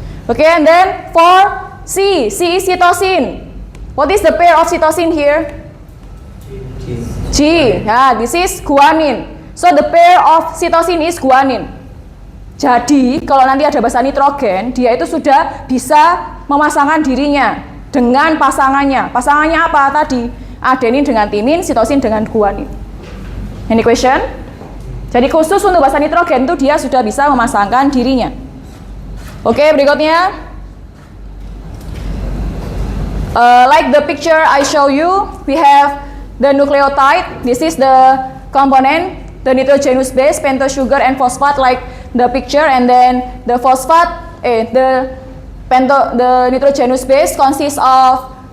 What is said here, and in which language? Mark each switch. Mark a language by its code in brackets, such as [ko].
[en] Okay, and then for C is cytosine. What is the pair of cytosine here? G. Yeah, this is guanine. So the pair of cytosine is guanine. [id] Jadi kalau nanti ada basa nitrogen, dia itu sudah bisa memasangkan dirinya dengan pasangannya. Pasangannya apa tadi? Adenin dengan timin, sitosin dengan guanin. [en] Any question? [id] Jadi khusus untuk basa nitrogen itu dia sudah bisa memasangkan dirinya. Oke, berikutnya. [en] Like the picture I show you, we have the nucleotide. This is the component, the nitrogenous base, pentose sugar and phosphate like the picture, and then the phosphate, the nitrogenous base consists of